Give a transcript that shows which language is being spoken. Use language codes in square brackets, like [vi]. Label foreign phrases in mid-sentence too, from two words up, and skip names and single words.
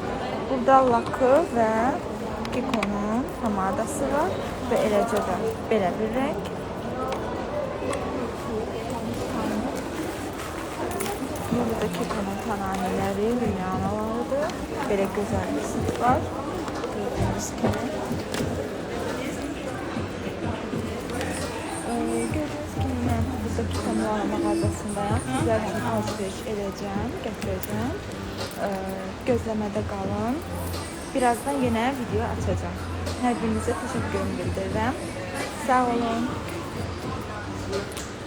[az] Burada lakı və Kiko'nun pomadası var ve eləcə də belə bir renk. Burada Kiko'nun tananiləri, Rihannalarıdır. Belə gözəl bir set var. [tr] Gördüğünüz gibi. Gördüğünüz gibi [az] mən burada Kiko Milano mağazasındayım. Sizlər üçün alışveriş edəcəm, gətirəcəm. Gözləmədə qalın. [tr] Birazdan yine video açacağım. Her birinize teşekkür ederim. [az] Sağ olun.